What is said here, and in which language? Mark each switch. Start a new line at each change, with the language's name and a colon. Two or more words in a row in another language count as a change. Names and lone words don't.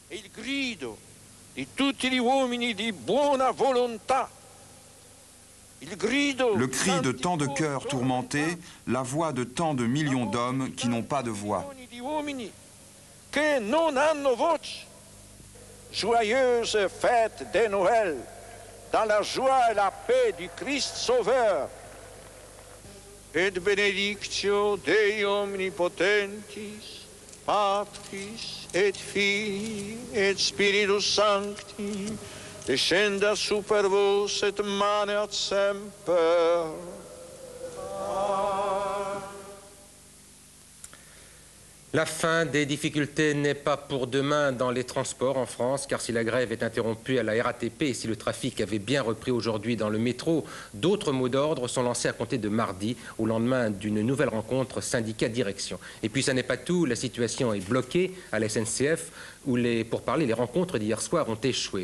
French: Le cri de tant de cœurs tourmentés, la voix de tant de millions d'hommes qui n'ont pas de voix.
Italian: Che non hanno voce.
French: Joyeuse fête de Noël, dans la joie et la paix du Christ Sauveur.
Latin: Et benedictio Dei omnipotentis, Patris et Filii et Spiritus Sancti, descenda super vos et maneat semper.
French: La fin des difficultés n'est pas pour demain dans les transports en France, car si la grève est interrompue à la RATP et si le trafic avait bien repris aujourd'hui dans le métro, d'autres mots d'ordre sont lancés à compter de mardi, au lendemain d'une nouvelle rencontre syndicat-direction. Et puis ça n'est pas tout, la situation est bloquée à la SNCF, où pour parler, les rencontres d'hier soir ont échoué.